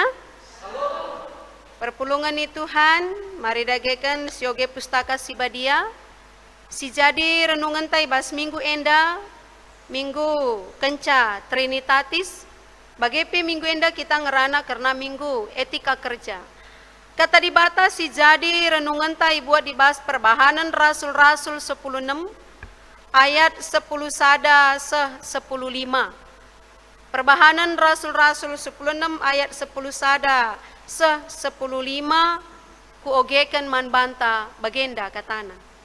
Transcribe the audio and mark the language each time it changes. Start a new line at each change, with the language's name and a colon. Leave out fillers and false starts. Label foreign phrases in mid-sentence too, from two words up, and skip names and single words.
Batak Karo: Perpulungan ni Tuhan, mari dagekan sioge pustaka sibadia. Si jadi renungan tay bas minggu enda, minggu kenca Trinitatis. Bagepe minggu enda kita ngerana karena minggu etika kerja. Kata dibata si jadi renungan tay buat dibahas perbahanan Rasul-Rasul 10:6 ayat 10 sada 10:5. Perbahanan Rasul-Rasul 10:6 ayat 10 sada 10:5 kuogekan man banta bagenda katana.